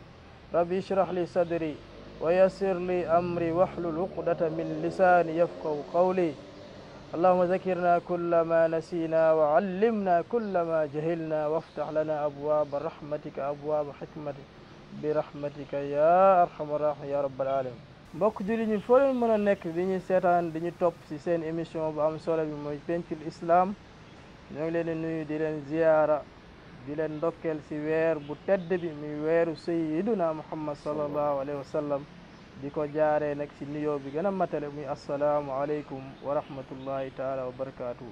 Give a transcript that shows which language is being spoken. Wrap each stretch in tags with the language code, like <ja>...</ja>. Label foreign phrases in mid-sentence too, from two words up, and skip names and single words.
<ar>ربي اشرح لي صدري ويسر لي أمري واحلل عقدة من لساني يفقهوا قولي. اللهم ذكرنا كل ما نسينا وعلمنا كل ما جهلنا وافتح لنا أبواب رحمتك أبواب حكمتك برحمتك يا أرحم الراحمين يا رب العالمين.</ar> <wo>mbokk julli ñi foo leen mën a nekk di ñu seetaan di ñu topp ci seen émission bu am solo bi mooy pencul islam, ñoo ngi leen di nuyu di leen ziyaara di leen ndokkeel ci weer bu tedd bi muy weeru sayyiduna Muhammad</wo> <ar>صلى الله عليه وسلم,</ar> <wo>di ko jaaree nag ci nuyoo bi gën a matale muy</wo> <ar>السلام عليكم ورحمة الله تعالى وبركاته.</ar>